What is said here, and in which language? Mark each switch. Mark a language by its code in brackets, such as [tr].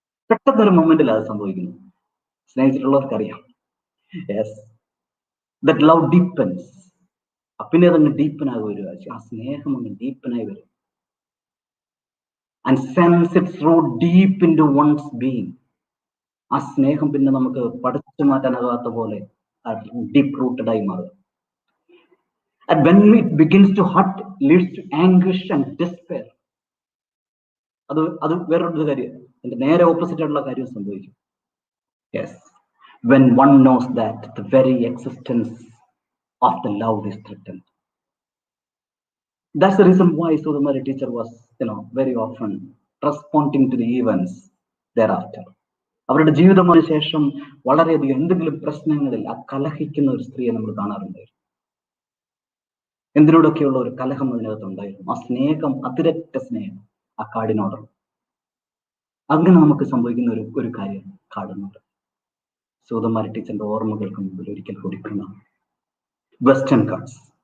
[ml] പെട്ടെന്നൊരു മൊമെന്റിൽ അത് സംഭവിക്കുന്നു. സ്നേഹിച്ചിട്ടുള്ളവർക്കറിയാം. [en] Yes, that love deepens. [ml] പിന്നെ അതങ്ങ് ഡീപ്പനായി വരിക, ആ സ്നേഹം അങ്ങ് ഡീപ്പനായി വരും. [en] And sends its root deep into one's being. [ml] ആ സ്നേഹം പിന്നെ നമുക്ക് പഠിച്ചു മാറ്റാനാകാത്ത പോലെ ഡീപ്പ് റൂട്ടഡ് ആയി മാറുക. [en] And when it begins to hurt, leads to anguish and despair. [ml] അത് വേറൊരു കാര്യം, അതിന്റെ നേരെ ഓപ്പോസിറ്റ് ആയിട്ടുള്ള കാര്യം സംഭവിക്കും. [en] Yes, when one knows that the very existence of the love is threatened. That's the reason why Sudhamari teacher was, very often responding to the events thereafter. [ml] അവരുടെ ജീവിതത്തിന് ശേഷം വളരെയധികം എന്തെങ്കിലും പ്രശ്നങ്ങളിൽ ആ കലഹിക്കുന്ന ഒരു സ്ത്രീയെ നമ്മൾ കാണാറുണ്ടായിരുന്നു. എന്തിനോടൊക്കെയുള്ള ഒരു കലഹം അതിനകത്തുണ്ടായിരുന്നു. ആ സ്നേഹം, അതിരറ്റ സ്നേഹം ആ കാടിനോടുള്ള. അങ്ങനെ നമുക്ക് സംഭവിക്കുന്ന ഒരു കാര്യം കാടിനോട്. സൂതകുമാരി ടീച്ചറിന്റെ ഓർമ്മകൾക്ക് മുമ്പിൽ ഒരിക്കൽ കൂടി കാണാം വെസ്റ്റേൺ ഗാട്സ്.